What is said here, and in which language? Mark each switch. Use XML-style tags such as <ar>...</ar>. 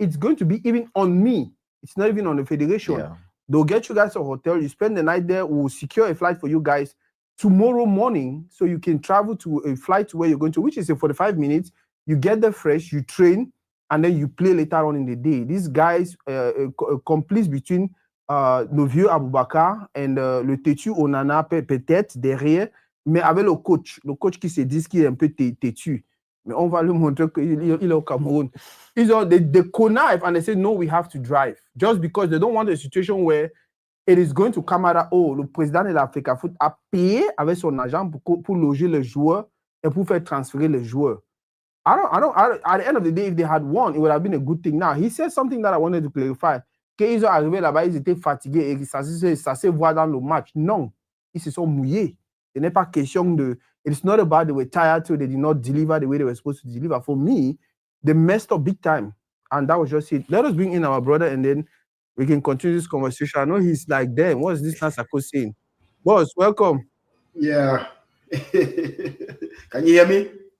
<en>It's going to be even on me. It's not even on the federation. Yeah. They'll get you guys a hotel. You spend the night there. We'll secure a flight for you guys tomorrow morning so you can travel to a flight to where you're going to, which is in 45 minutes. You get there fresh, you train, and then you play later on in the day. These guys,</en> <fr>complice between nos vieux Aboubakar and le têtu Onana peut-être derrière, mais avec le coach qui se dit qu'il est un peu têtu. Mais on va lui montrer qu'il est au Cameroun.</fr> <en>They connive and they say, no, we have to drive. Just because they don't want a situation where it is going to come out, oh,</en> <fr>le président de l'Africa Foot a payé avec son argent pour loger les joueurs</fr> <en>et pour faire transférer les joueurs. At the end of the day, if they had won, it would have been a good thing. Now, he said something that I wanted to clarify.</en> <fr>Quand ils sont arrivés là-bas, ils étaient fatigués et ça se voit dans le match. Non, ils se sont mouillés. Ce n'est pas question de...</fr> <en>It's not about they were tired, so they did not deliver the way they were supposed to deliver. For me, they messed up big time. And that was just it. Let us bring in our brother and then we can continue this conversation. I know he's like, damn, what is this Nasako saying? Boss, welcome. Yeah. Can you hear me?</en>